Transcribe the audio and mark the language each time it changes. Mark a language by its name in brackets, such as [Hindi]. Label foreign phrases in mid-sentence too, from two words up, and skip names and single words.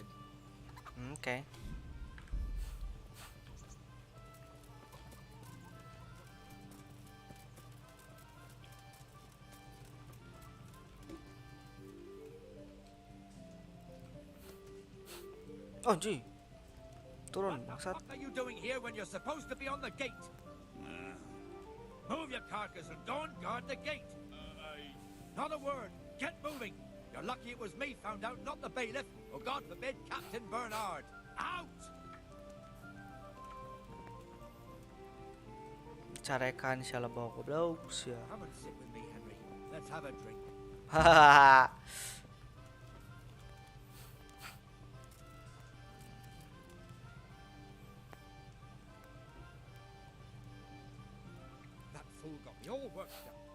[English] Okay. Oh, gee. [Indonesian] Turun, bangsat. [English] What are you doing here when you're supposed to be on the gate? Move your carcass and go and guard the gate. Not a word. Get moving. You're lucky it was me found out, not the bailiff. Or God forbid, Captain Bernard. Out! [Sundanese] Carekan siya bawa goblok siya. [English] Come and sit with me, Henry. Let's have a drink. Hahaha. That fool got me all worked up.